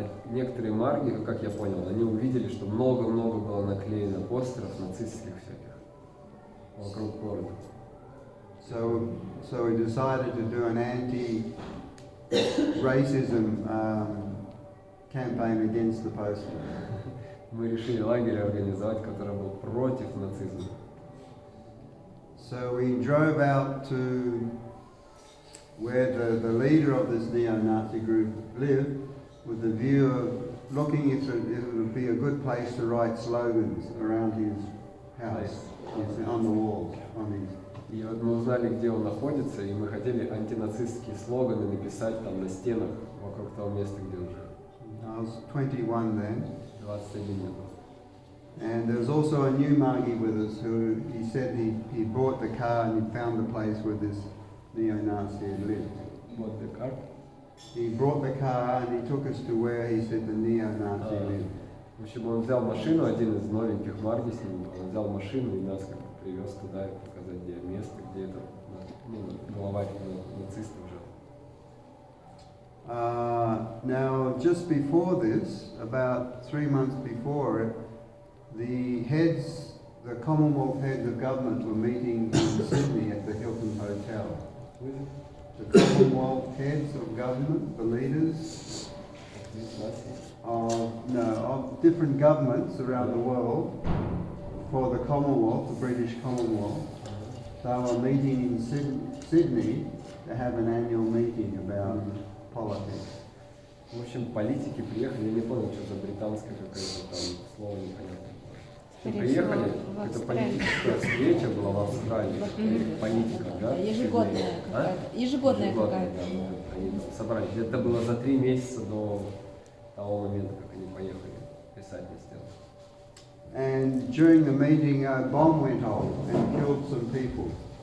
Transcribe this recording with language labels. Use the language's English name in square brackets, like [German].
[Russian] Некоторые марги, как я понял, они увидели, что много-много было наклеено постеров нацистских всяких вокруг города. [English] So we decided to do an anti-racism campaign against the poster. [Russian] Мы решили лагерь организовать, который был против нацизма. [English] So we drove out to where the leader of this neo-Nazi group lived, with the view of looking if it would be a good place to write slogans around his house. It's on the walls, on his. [Russian] И вот мы узнали, где он находится, и мы хотели антинацистские слоганы написать там на стенах вокруг того места, где он жил. [English] I was 21 then. [Russian] 21 лет. [English] And there was also a new Margi with us who he said he bought the car and he found the place where this neo-Nazi had lived. [Russian] Вот [English] the car. He brought the car and he took us to where he said the neo-Nazi lived. [Russian] В общем, он взял машину, один из новеньких Марги с ним, он взял машину и нас как бы привез туда и показать, где место, где это, главарь нацистов жил. [English] Now, just before this, about 3 months before it, the Commonwealth heads of government were meeting in Sydney at the Hilton Hotel. The Commonwealth heads of government, the leaders of different governments around the world for the Commonwealth, the British Commonwealth. They were meeting in Sydney to have an annual meeting about politics. [Russian] В общем, политики приехали, я не понял, что за британское какое-то там слово непонятное. Приехали, это политическая встреча была в Австралии, политиков, да? Ежегодная какая-то. Ежегодная какая-то. Да, они собрались. Это было за 3 месяца до того момента, как они поехали писать на стену. [English] And during the meeting, a bomb went off and killed some people.